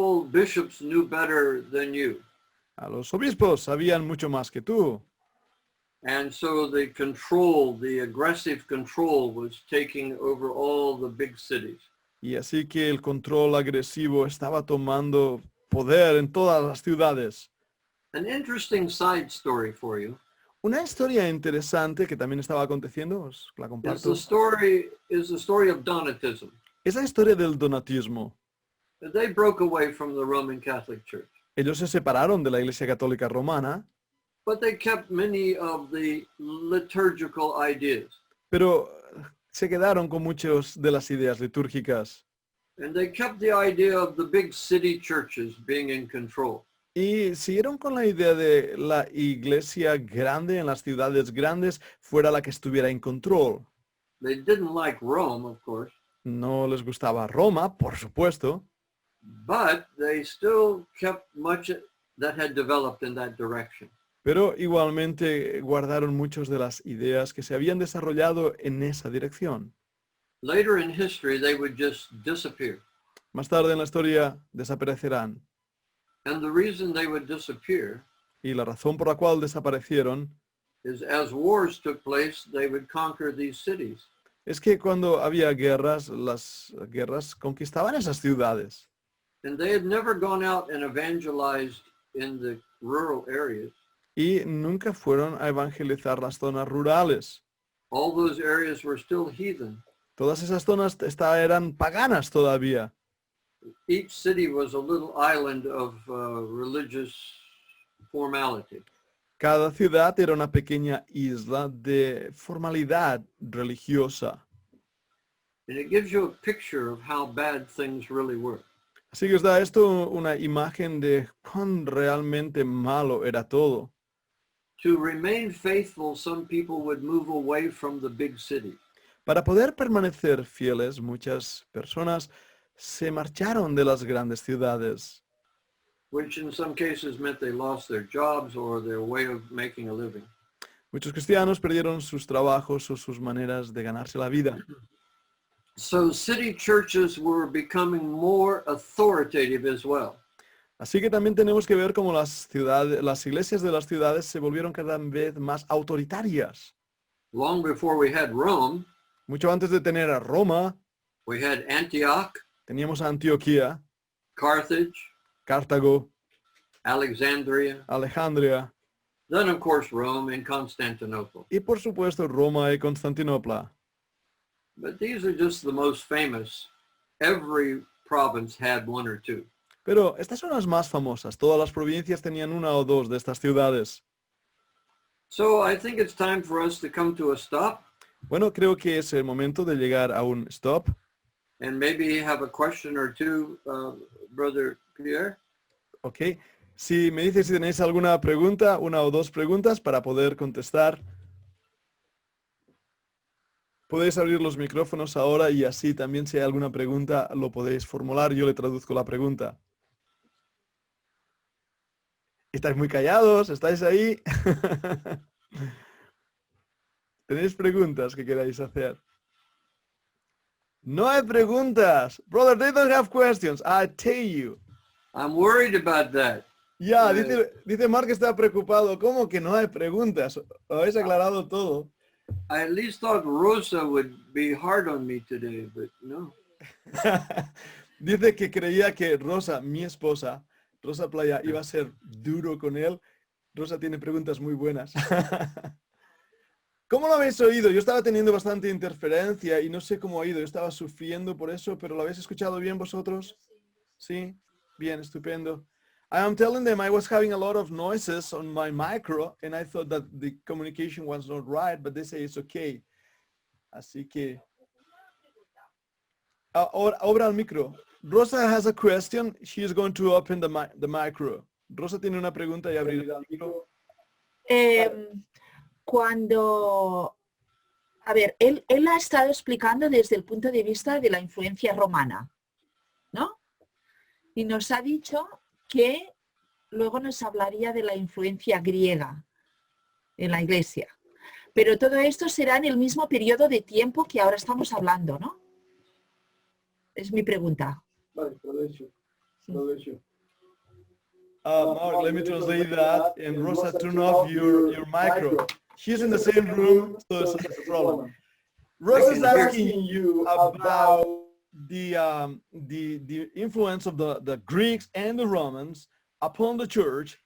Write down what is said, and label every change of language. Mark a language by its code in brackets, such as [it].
[en] Bishops knew better than you. [es] A los obispos sabían mucho más que tú. [en] And so the control, the aggressive control, was taking over all the big cities. [es] Y así que el control agresivo estaba tomando poder en todas las ciudades. [en] An interesting side story for you [es] Una historia interesante que también estaba aconteciendo, os la [en] is [es] comparto, [en] the story of Donatism. [es] es la historia del donatismo. [en] They broke away from the Roman Catholic Church, [es] Ellos se separaron de la Iglesia Católica Romana, [en] but they kept many of the liturgical ideas. [es] pero se quedaron con muchas de las ideas litúrgicas. [en] And they kept the idea of the big city churches being in control. [es] Y siguieron con la idea de la iglesia grande en las ciudades grandes fuera la que estuviera en control. [en] They didn't like Rome, of course, [es] No les gustaba Roma, por supuesto, [en] but they still kept much that had developed in that direction. [es] pero igualmente guardaron muchas de las ideas que se habían desarrollado en esa dirección. [en] Later in history, they would just disappear. [es] Más tarde en la historia desaparecerán. [en] And the reason they would disappear [es] Y la razón por la cual desaparecieron [en] is as wars took place, they would conquer these cities. [es] es que cuando había guerras, las guerras conquistaban esas ciudades. [en] And they had never gone out and evangelized in the rural areas. [es] Y nunca fueron a evangelizar las zonas rurales. [en] All those areas were still heathen. [es] Todas esas zonas eran paganas todavía. [en] Each city was a little island of religious formality. [es] Cada ciudad era una pequeña isla de formalidad religiosa. [en] And it gives you a picture of how bad things really were. [es] Así que os da esto una imagen de cuán realmente malo era todo. [en] To remain faithful, some people would move away from the big city. [es] Para poder permanecer fieles, muchas personas se marcharon de las grandes ciudades, [en] Which in some cases meant they lost their jobs or their way of making a living. [es] muchos cristianos perdieron sus trabajos o sus maneras de ganarse la vida. [en] So city churches were becoming more authoritative as well. [es] Así que también tenemos que ver cómo las iglesias de las ciudades se volvieron cada vez más autoritarias. [en] Long before we had Rome, [es] Mucho antes de tener a Roma, [en] we had Antioch, [es] teníamos a Antioquía, [en] Carthage, [es] Cartago, [en] Alexandria, [es] Alejandría [en] then of course Rome and Constantinople. [es] y por supuesto Roma y Constantinopla. [en] But these are just the most famous. Every province had one or two. [es] Pero estas son las más famosas. Todas las provincias tenían una o dos de estas ciudades. [en] So I think it's time for us to come to a stop [es] Bueno, creo que es el momento de llegar a un stop. [en] and maybe have a question or two, Brother Pierre. [es] Ok. Si me dices si tenéis alguna pregunta, una o dos preguntas para poder contestar. Podéis abrir los micrófonos ahora y así también si hay alguna pregunta lo podéis formular. Yo le traduzco la pregunta. estáis muy callados, estáis ahí. ¿Tenéis preguntas que queráis hacer? No hay preguntas. [en] Brother, they don't have questions. I tell you. I'm worried about that. [es] Ya, dice Mark que está preocupado. ¿Cómo que no hay preguntas? Habéis aclarado todo. I at least thought Rosa would be hard on me today, but no. Dice que creía que Rosa, mi esposa, Rosa Playa, iba a ser duro con él. Rosa tiene preguntas muy buenas. ¿Cómo lo habéis oído? Yo estaba teniendo bastante interferencia y no sé cómo ha ido. Yo estaba sufriendo por eso, pero ¿lo habéis escuchado bien vosotros? Sí, bien, estupendo. [en] I am telling them I was having a lot of noises on my micro and I thought that the communication was not right, but they say it's okay. [es] Así que... Obra el micro. [en] Rosa has a question. She is going to open the micro. [es] Rosa tiene una pregunta y abrirá el micro. Cuando, a ver, él ha estado explicando desde el punto de vista de la influencia romana, ¿no? Y nos ha dicho que luego nos hablaría de la influencia griega en la iglesia. Pero todo esto será en el mismo periodo de tiempo que ahora estamos hablando, ¿no? Es mi pregunta. Vale, [en] Mark, let me translate that. And Rosa, turn off your micro. She's in the same room, so it's a problem. Rosa is asking you about the influence of the Greeks and the Romans upon the church.